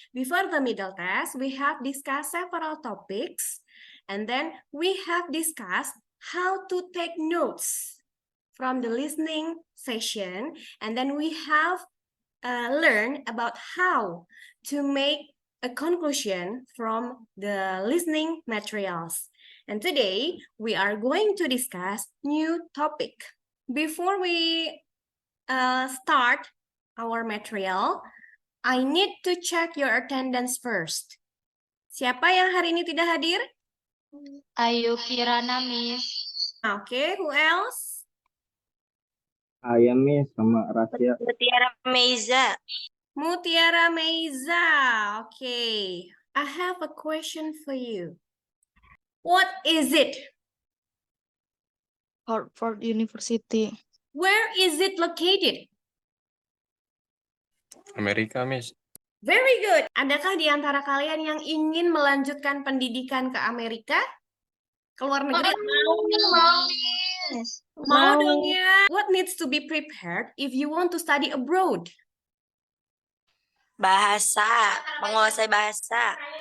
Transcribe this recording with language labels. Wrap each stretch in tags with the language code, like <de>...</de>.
<en>Before the middle test, we have discussed several topics, and then we have discussed how to take notes from the listening session, and then we have learned about how to make a conclusion from the listening materials. And today we are going to discuss new topic. Before we start our material, I need to check your attendance first.</en> <id>Siapa yang hari ini tidak hadir? Ayu Kirana, Miss.</id> <en>Okay, who else?</en> <id>Ayah Miss sama Rasya. Mutiara Meiza. Mutiara Meiza.</id> <en>Okay, I have a question for you. What is it? Harvard University. Where is it located?</en> <id>Amerika, Miss.</id> <en>Very good.</en> <id>Adakah di antara kalian yang ingin melanjutkan pendidikan ke Amerika? Ke luar negeri? Mau dong ya.</id> <en>What needs to be prepared if you want to study abroad?</en> <id>Bahasa, menguasai bahasa.</id>